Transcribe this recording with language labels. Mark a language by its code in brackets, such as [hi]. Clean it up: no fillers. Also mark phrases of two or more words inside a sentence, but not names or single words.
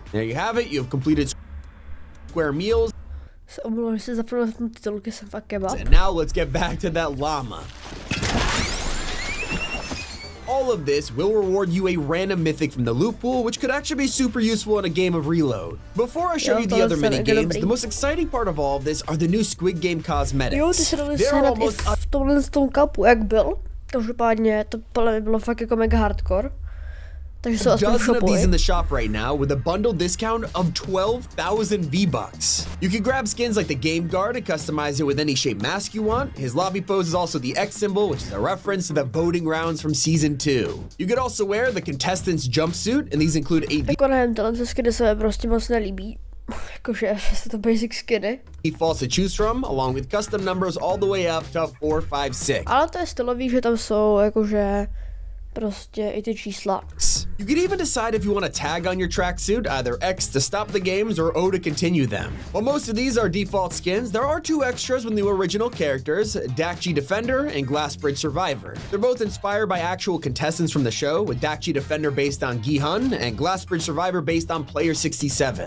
[en] There you have it, you have completed Square Meals. And now let's get back to that llama. All of this will reward you a random mythic from the loot pool, which could actually be super useful in a game of reload. Before I show you the other mini games, the most exciting part of all of this are the new Squid Game cosmetics. They're almost [cs] v tomhle tom kapu, jak byl. Každopádně to bylo fakt jako mega hardcore. Takže jsou aspoň [en] dozen of these in the shop right now with a bundle discount of 12,000 V-Bucks. You can grab skins like the Game Guard and customize it with any shape mask you want. His lobby pose is also the X symbol, which is a reference to the voting rounds from Season 2. You could also wear the contestant's jumpsuit, and these include a [cs] jako nevím, tyhle skiny se prostě moc nelíbí. Jakože jsou to basic skiny. [en] Falls to choose from, along with custom numbers all the way up to 4, 5, 6. [cs] Ale to je stylový, že tam jsou jakože prostě i ty čísla. [en] You could even decide if you want to tag on your tracksuit, either X to stop the games or O to continue them. While most of these are default skins, there are 2 extras with new original characters, Dakji Defender and Glass Bridge Survivor. They're both inspired by actual contestants from the show, with Dakji Defender based on Gi-hun and Glass Bridge Survivor based on Player 67.